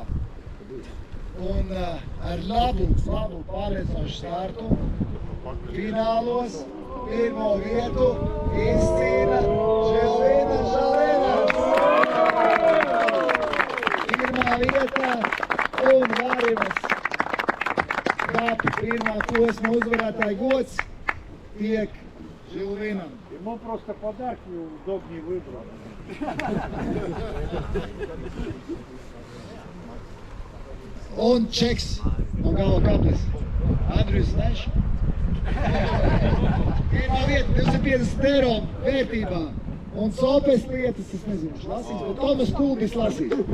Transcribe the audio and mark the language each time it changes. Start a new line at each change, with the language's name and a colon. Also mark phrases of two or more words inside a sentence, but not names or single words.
Latvian: Un ar labu pārliecinošu startu finālos pirmo vietu izcīna Žilvina Žalēnas. Pirmā vieta un Varimas kapi pirmā posma uzvarētāja gods tiek Žilvinam.
Russian: Ему просто подарки удобнее выбрать.
Latvian: Un čeks no Galva Kablis. Andrijs Neš. Pirmā vieta 250 eiro vērtībā. Un sopes lietas, es nezinu, viņš lasīs, bet Tomas Kulbis lasīs.